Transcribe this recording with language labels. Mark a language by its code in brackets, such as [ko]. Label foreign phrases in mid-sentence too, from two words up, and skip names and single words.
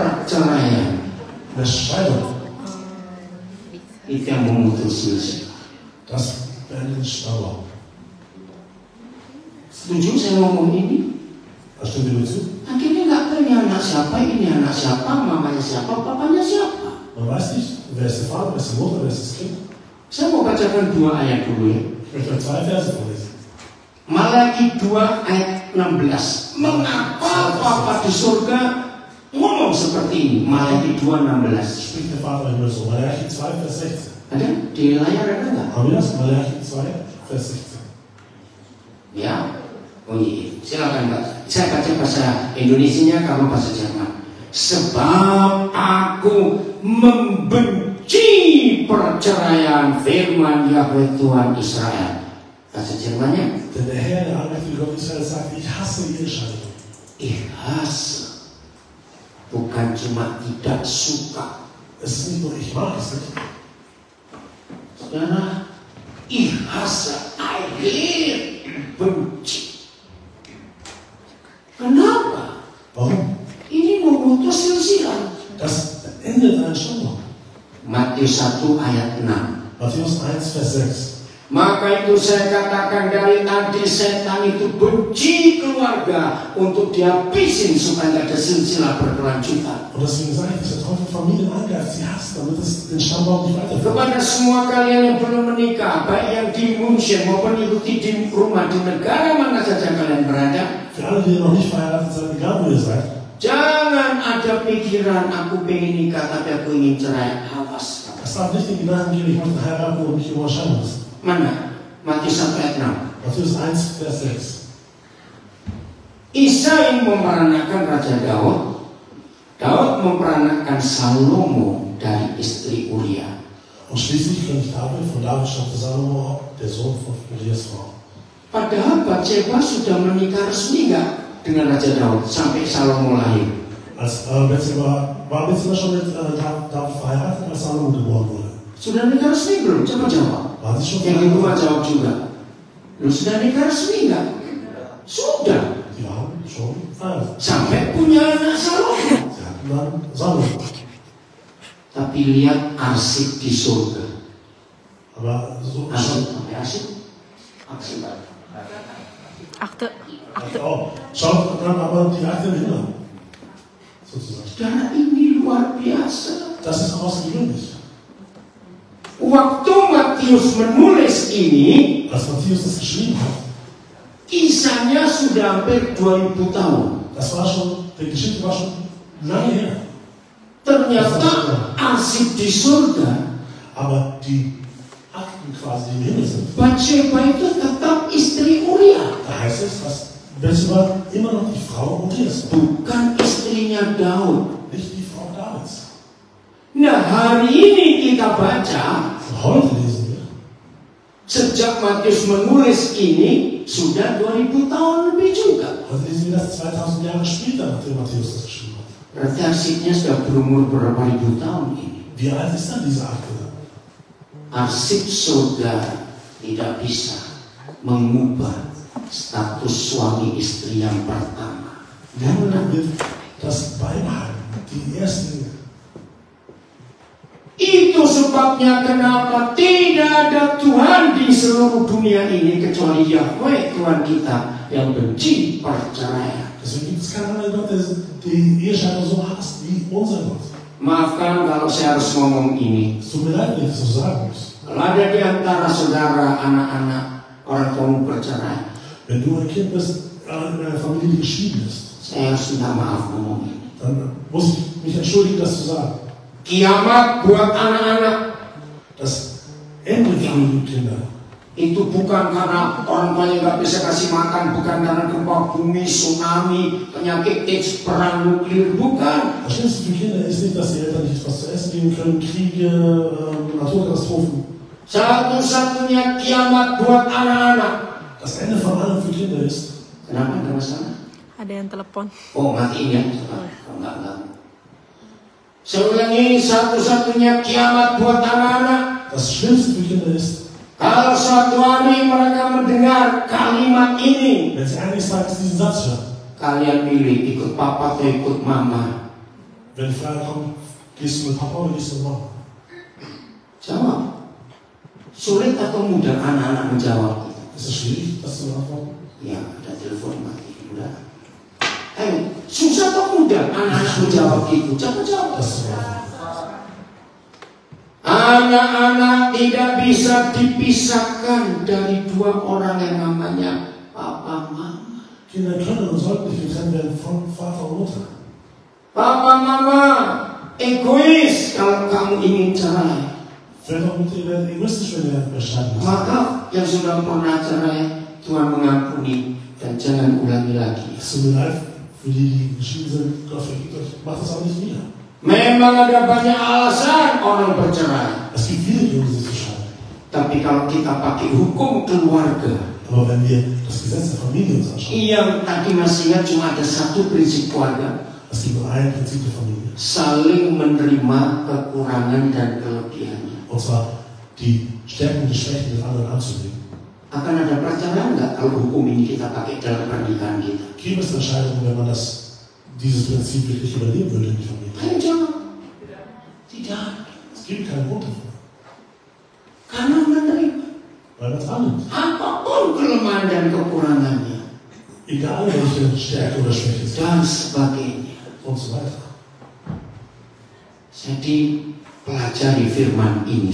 [id] perceraian [de] Eine Scheidung, [id] itu yang memutus silsilah. [de] das beendet den Stammbaum. [id] Setuju saya ngomong ini? [de] Da stimmt ihr mir zu? [id] Akhirnya nggak tahu ini anak siapa, ini anak siapa, mamanya siapa, papanya siapa. [de] Man weiß nicht, wer ist der Vater, wer ist die Mutter, wer ist das Kind. [id] Saya mau bacakan 2 ayat dulu ya. [de] Ich möchte euch 2 Verse vorlesen. [id] Malaki 2 ayat 16. Mengapa Bapa di surga ngomong seperti ini? Malaki 2:16. [de] Spricht der Vater im Himmel so. Malachi 2, Vers 16. [id] Ada di layar ada nggak? [de] Haben wir das? Malachi 2, Vers 16. [id] Ya. Oh iya. Silakan Pak. Saya baca bahasa Indonesianya, kamu bahasa Jerman. Sebab aku membenci perceraian, firman Yahweh Tuhan Israel. Bahasa Jermannya? [de] Denn der Herr, der allmächtige Gott Israel, sagt, ich hasse die Ehescheidung. Ich hasse. [id] Bukan cuma tidak suka. [de] Es ist nicht nur, ich mag es nicht. Saudara, ich hasse, [en] I hate, [id] benci. Kenapa? [de] Warum? [id] Ini memutus silsilah. [de] Das beendet einen Stammbaum. [id] Matius 1 ayat 6. [de] Matthäus 1, Vers 6. [id] Maka itu saya katakan dari tadi, setan itu benci keluarga untuk dihabisin supaya tidak ada silsilah berkelanjutan. [de] Und deswegen sage ich, dass der Teufel Familien angreift, sie hasst, damit es den Stammbaum nicht weiterführt. [id] Kepada semua kalian yang belum menikah, baik yang di München maupun ikuti di rumah, di negara mana saja kalian berada, [de] Für alle, die noch nicht verheiratet sind, egal wo ihr seid, [id] jangan ada pikiran aku pengen nikah tapi aku ingin cerai. Awas. [de] es darf nicht den Gedanken geben, ich möchte heiraten und mich irgendwo scheiden lassen. [id] Mana? Matius 1 ayat 6. [de] Matthäus 1, Vers 6. [id] Isai memeranakan Raja Daud. Daud memeranakan Salomo dari istri Uria. [de] Und schließlich König David, von David stammte Salomo, der Sohn von Urias Frau. [id] Padahal Bathsheba sudah menikah resmi nggak dengan Raja Daud sampai Salomo lahir? [de] Als Bathsheba war Bathsheba schon mit David verheiratet, als Salomo geboren wurde. [id] Sudah nikah resmi belum? Coba jawab. [de] War sie schon [id] Yang di rumah [de] verheiratet? [id] jawab juga. Lu sudah nikah resmi nggak? Sudah. [de] Die waren schon verheiratet. [id] Sampai punya anak Salomo. [de] Sie hatten dann Salomo. [id] Tapi lihat arsip di surga. [de] Aber so [id] Arsip, apa arsip? Arsip. [de] Akte. Oh, schaut dann aber die Akte im Himmel. Sozusagen. [id] Saudara, ini luar biasa. [de] Das ist außergewöhnlich. [id] Waktu Matius menulis ini, [de] Als Matthäus das geschrieben hat, [id] kisahnya sudah hampir 2000 tahun. [de] das war schon, die Geschichte war schon lange her. [id] Ternyata arsip di surga, [de] Aber die Akten quasi, die im Himmel sind, [id] Bathsheba itu tetap istri Uria, [de] da heißt es, dass Bathsheba immer noch die Frau Urias war, [id] bukan istrinya Daud. [de] nicht die Frau Davids. [id] Nah, hari ini kita baca, [de] Und heute lesen wir, [id] sejak Matius menulis ini, sudah 2000 tahun lebih juga. [de] heute lesen wir das 2000 Jahre später, nachdem Matthäus das geschrieben hat. [id] Berarti arsipnya sudah berumur berapa ribu tahun ini. [de] Wie alt ist dann diese Akte? [id] Arsip surga tidak bisa mengubah status suami istri yang pertama. [de] Niemand wird das beibehalten. Die erste. [id] Itu sebabnya kenapa tidak ada Tuhan di seluruh dunia ini kecuali Yahweh Tuhan kita yang benci perceraian. [de] Deswegen gibt es keinen anderen Gott, der die Ehescheidung so hasst wie unser Gott. [id] Maafkan kalau saya harus ngomong ini. [de] Es tut mir leid, wenn ich das so sagen muss. [id] Kalau ada di antara saudara, anak-anak, orang tuamu bercerai, [de] Wenn du ein Kind bist, in einer Familie, die geschieden ist, [id] saya harus minta maaf ngomong ini. [de] dann muss ich mich entschuldigen, das zu sagen. [id] Kiamat buat anak-anak [de] Das Ende für die Kinder [id] itu bukan karena orang tuanya nggak bisa kasih makan, bukan karena gempa bumi, tsunami, penyakit AIDS, perang nuklir, bukan. [de] Das Schlimmste für Kinder ist nicht, dass die Eltern nicht was zu essen geben können, Kriege, Naturkatastrophen. [id] Satu-satunya kiamat buat anak-anak. [de] Das Ende von allem für Kinder ist, [id] Kenapa ada masalah? Ada yang telepon. Oh, matiin ya. Enggak. Saya ulangi, satu-satunya kiamat buat anak-anak. [de] das Schlimmste für Kinder ist, [id] Kalau suatu hari mereka mendengar kalimat ini, [de] wenn sie eines Tages diesen Satz hören, [id] kalian pilih ikut papa atau ikut mama. [de] Wenn die Frage kommt, gehst du mit Papa oder gehst du mit Mama? [id] Jawab. Sulit atau mudah anak-anak menjawab? [de] Ist es schwierig, das zu beantworten? [id] Ya, ada telepon mati. Udah. Susah atau mudah anak-anak menjawab itu? Coba jawab. [de] Das zu beantworten. [id] Anak-anak tidak bisa dipisahkan dari dua orang yang namanya Papa Mama. [de] Kinder können und sollten nicht getrennt werden von Vater und Mutter. [id] Papa Mama egois kalau kamu ingin cerai. [de] Väter und Mutter werden egoistisch, wenn ihr scheiden lasst. [id] Maka yang sudah pernah cerai, Tuhan mengampuni dan jangan ulangi lagi. [de] Es tut mir leid, für die geschieden sind, Gott vergibt euch, macht das auch nicht wieder. [id] Memang ada banyak alasan orang bercerai. [de] Es gibt viele Gründe, sich zu scheiden. [id] Tapi kalau kita pakai hukum keluarga, [de] Aber wenn wir das Gesetz der Familie uns anschauen, [id] yang tadi masih ingat cuma ada satu prinsip keluarga, [de] es gibt nur ein Prinzip der Familie. [id] saling menerima kekurangan dan kelebihannya. [de] Und zwar die Stärken und die Schwächen des anderen anzunehmen. [id] Akan ada perceraian nggak kalau hukum ini kita pakai dalam pernikahan kita? [de] Gäbe es Entscheidungen, wenn man dieses Prinzip wirklich übernehmen würde in die Familie? [id] Ayo jawab. Tidak. [de] Es gibt keinen Grund dafür. [id] Karena menerima [de] Weil man es annimmt. [id] apapun kelemahan dan kekurangannya [de] Egal welche Stärke oder Schwäche es gibt. [id] dan sebagainya. [de] Und so weiter. [id] Jadi pelajari firman ini.